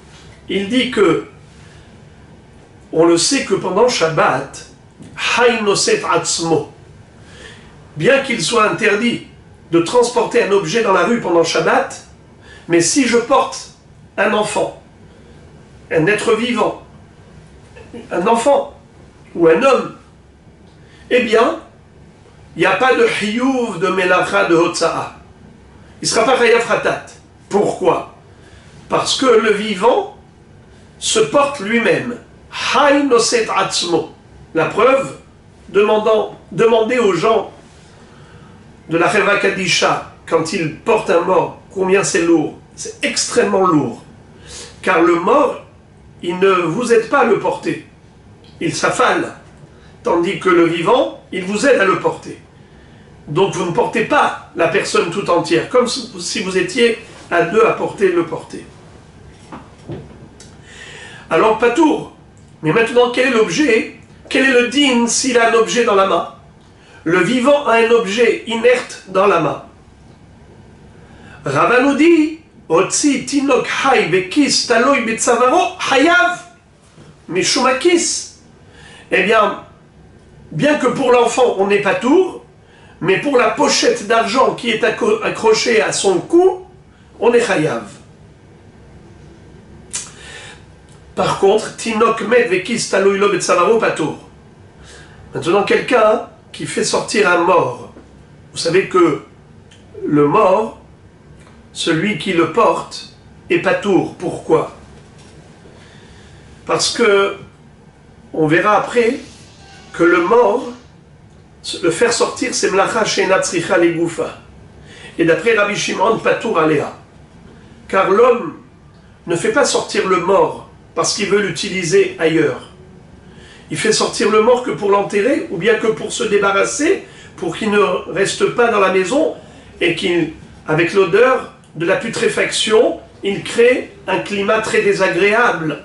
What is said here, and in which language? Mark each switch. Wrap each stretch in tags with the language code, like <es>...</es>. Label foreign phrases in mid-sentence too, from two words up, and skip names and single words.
<fr>Il dit que, on le sait que pendant Shabbat,</fr> <he>Hay noset atzmo,</he> <fr>bien qu'il soit interdit de transporter un objet dans la rue pendant Shabbat, mais si je porte un enfant, un être vivant, un enfant ou un homme, eh bien, il n'y a pas de hiyuv de melacha de hotza'a. Il ne sera pas</fr> <he>chayav hatat.</he> <fr>Pourquoi? Parce que le vivant se porte lui-même.</fr> <he>Hay noset atzmo.</he> <fr>La preuve, demandez aux gens de la Cheva Kadisha, quand ils portent un mort, combien c'est lourd. C'est extrêmement lourd. Car le mort, il ne vous aide pas à le porter. Il s'affale. Tandis que le vivant, il vous aide à le porter. Donc vous ne portez pas la personne tout entière, comme si vous étiez à deux à le porter. Alors, patour. Mais maintenant, quel est l'objet? Quel est le din s'il a un objet dans la main? le vivant a un objet inerte dans la main. Rava nous dit,</fr> <he>Otsi tinok hay bekis taloy betzavaro hayav mishumakis.</he> <fr>Eh bien que pour l'enfant on n'est pas tour, mais pour la pochette d'argent qui est accrochée à son cou, on est hayav. Par contre,</fr> <he>tinok med vekis taloy lo betzavaro patour.</he> <fr>Maintenant, quelqu'un qui fait sortir un mort, vous savez que le mort, celui qui le porte, est patour. Pourquoi? Parce que on verra après que le mort, le faire sortir, c'est</fr> <he>mlacha she'ena tzricha legoufa.</he> <fr>Et d'après Rabbi Shimon,</fr> <he>patour aléa.</he> <fr>Car l'homme ne fait pas sortir le mort parce qu'il veut l'utiliser ailleurs. Il fait sortir le mort que pour l'enterrer, ou bien que pour se débarrasser, pour qu'il ne reste pas dans la maison, et qu'avec l'odeur de la putréfaction, il crée un climat très désagréable.</fr>